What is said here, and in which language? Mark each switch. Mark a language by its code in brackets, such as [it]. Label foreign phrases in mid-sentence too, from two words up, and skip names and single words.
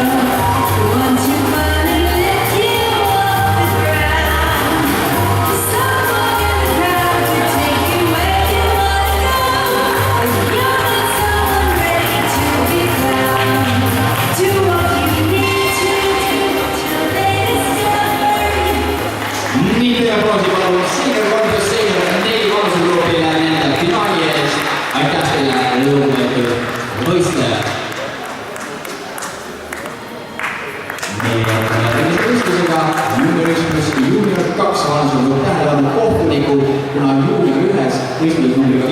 [en] The one to run and lift you off the ground. Someone in the crowd to take you where you wanna go. But you're not someone ready to be found. Do what you need to do till they discover you. [et] Nii teie proosi palun senior 3 pluss senior 4 vanusegrupile nende finaali ees. Aitäh teile, lugupeetud võistlejad. Meie järgmise võistlusega juunior 1 pluss juunior 2 vanusegrupp tähelepanu kohtunikud, kuna juunior 1 võistlus numbriga